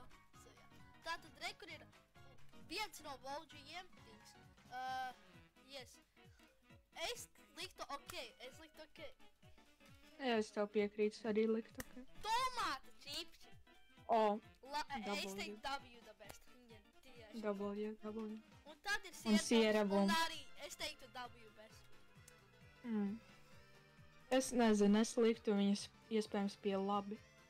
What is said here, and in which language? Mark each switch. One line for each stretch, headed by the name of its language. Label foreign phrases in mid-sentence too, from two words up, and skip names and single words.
Latvian: Tātad, re, kur ir viens no Volģijiem. Yes. Es liktu ok, Jā, es tev piekrītu, arī likt, ok. Tomāta čipši. O, Es teiktu
English: W the best.
Latvian: Viņi ir tieši. W. Un tad ir Un siera un bumba. arī es teiktu
English: W best.
Latvian: Es nezinu, es liktu viņas iespējams pie labi.